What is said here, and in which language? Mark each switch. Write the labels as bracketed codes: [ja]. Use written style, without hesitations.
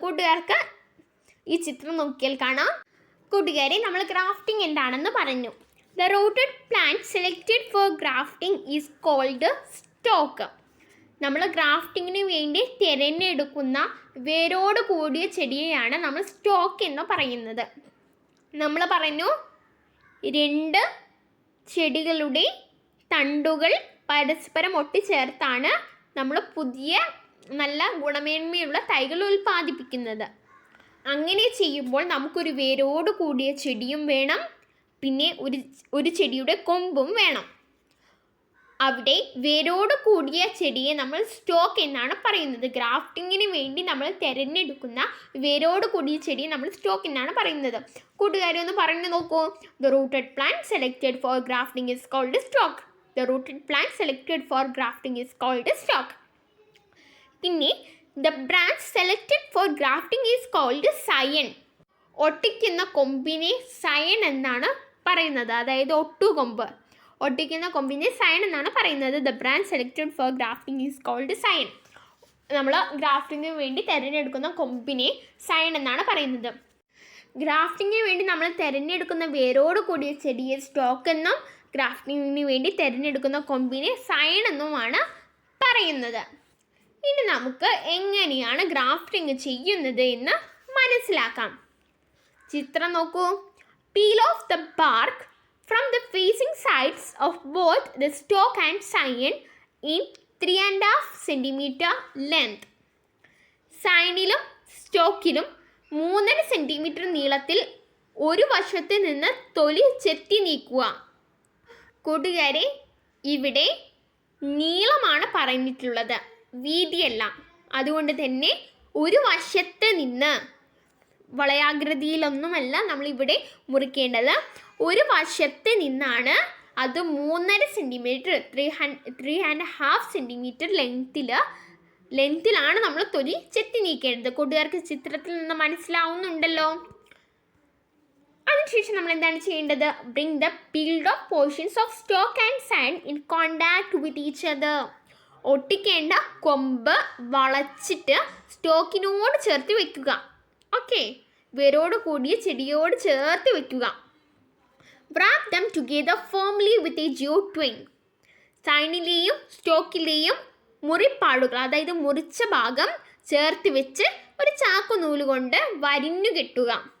[ml] കൂട്ടുകാർക്ക് ഈ ചിത്രം നോക്കിയാൽ കാണാം. കൂട്ടുകാരെ, നമ്മൾ ഗ്രാഫ്റ്റിംഗ് എന്താണെന്ന് പറഞ്ഞു. [en] The rooted plant selected for grafting is called stalk. [ml] നമ്മൾ ഗ്രാഫ്റ്റിങ്ങിന് വേണ്ടി തിരഞ്ഞെടുക്കുന്ന വേരോട് കൂടിയ ചെടിയെയാണ് നമ്മൾ സ്റ്റോക്ക് എന്ന് പറയുന്നത്. നമ്മൾ പറഞ്ഞു, രണ്ട് ചെടികളുടെ തണ്ടുകൾ പരസ്പരം ഒട്ടിച്ചേർത്താണ് നമ്മൾ പുതിയ നല്ല ഗുണമേന്മയുള്ള തൈകൾ ഉൽപ്പാദിപ്പിക്കുന്നത്. അങ്ങനെ ചെയ്യുമ്പോൾ നമുക്കൊരു വേരോട് കൂടിയ ചെടിയും വേണം, പിന്നെ ഒരു ചെടിയുടെ കൊമ്പും വേണം. അവിടെ വേരോട് കൂടിയ ചെടിയെ നമ്മൾ സ്റ്റോക്ക് എന്നാണ് പറയുന്നത്. ഗ്രാഫ്റ്റിങ്ങിന് വേണ്ടി നമ്മൾ തിരഞ്ഞെടുക്കുന്ന വേരോട് കൂടിയ ചെടിയെ നമ്മൾ സ്റ്റോക്ക് എന്നാണ് പറയുന്നത്. കൂട്ടുകാരെ ഒന്ന് പറഞ്ഞു നോക്കൂ. [en] The rooted plant selected for grafting is called stock. The rooted plant selected for grafting is called stock. [ml] പിന്നെ [en] the branch selected for grafting is called scion. [ml] ഒട്ടിക്കുന്ന കൊമ്പിനെ scion എന്നാണ് പറയുന്നത്, അതായത് ഒട്ടുകൊമ്പ്. ഒട്ടിക്കുന്ന കൊമ്പിനെ സയൺ എന്നാണ് പറയുന്നത്. [en] The branch selected for grafting is called scion. [ml] നമ്മൾ ഗ്രാഫ്റ്റിങ്ങിന് വേണ്ടി തിരഞ്ഞെടുക്കുന്ന കൊമ്പിനെ scion എന്നാണ് പറയുന്നത്. ഗ്രാഫ്റ്റിങ്ങിന് വേണ്ടി നമ്മൾ തിരഞ്ഞെടുക്കുന്ന വേരോട് കൂടിയ ചെടിയെ സ്റ്റോക്ക് എന്നും ഗ്രാഫ്റ്റിങ്ങിന് വേണ്ടി തിരഞ്ഞെടുക്കുന്ന കൊമ്പിനെ സയൺ എന്നുമാണ് പറയുന്നത്. ഇനി നമുക്ക് എങ്ങനെയാണ് ഗ്രാഫ്റ്റിംഗ് ചെയ്യുന്നത് എന്ന് മനസ്സിലാക്കാം. ചിത്രം നോക്കൂ. [en] Peel off the bark from the facing sides of both the stalk and scion in 3.5 cm length. [ml] സയനിലും സ്റ്റോക്കിലും 3.5 centimetre നീളത്തിൽ ഒരു വശത്ത് നിന്ന് തൊലി ചെത്തി നീക്കുക. കൂട്ടുകാരെ, ഇവിടെ നീളമാണ് പറഞ്ഞിട്ടുള്ളത്, വീതിയല്ല. അതുകൊണ്ട് തന്നെ ഒരു വശത്ത് നിന്ന്, വളയാകൃതിയിലൊന്നുമല്ല നമ്മളിവിടെ മുറിക്കേണ്ടത്, ഒരു വശത്ത് നിന്നാണ് അത് 3.5 സെൻറ്റിമീറ്റർ 3.5 സെൻറ്റിമീറ്റർ ലെങ്തിലാണ് നമ്മൾ തൊലി ചെത്തി നീക്കേണ്ടത്. കൂട്ടുകാർക്ക് ചിത്രത്തിൽ നിന്ന് മനസ്സിലാവുന്നുണ്ടല്ലോ. അതിനുശേഷം നമ്മൾ എന്താണ് ചെയ്യേണ്ടത്? [en] Bring the peeled off portions of stock and side in contact with each other. [ml] ഒട്ടിക്കേണ്ട കൊമ്പ് വളച്ചിട്ട് സ്റ്റോക്കിനോട് ചേർത്ത് വെക്കുക. ഓക്കെ, വേരോട് കൂടിയ ചെടിയോട് ചേർത്ത് വെക്കുക. [en] wrap them together firmly with a jute twine. [ml] സൈഡിലെയും സ്റ്റോക്കിലെയും മുറിപ്പാടുകൾ, അതായത് മുറിച്ച ഭാഗം ചേർത്ത് വെച്ച് ഒരു ചാക്കു നൂല് കൊണ്ട് വലിഞ്ഞു കെട്ടുക.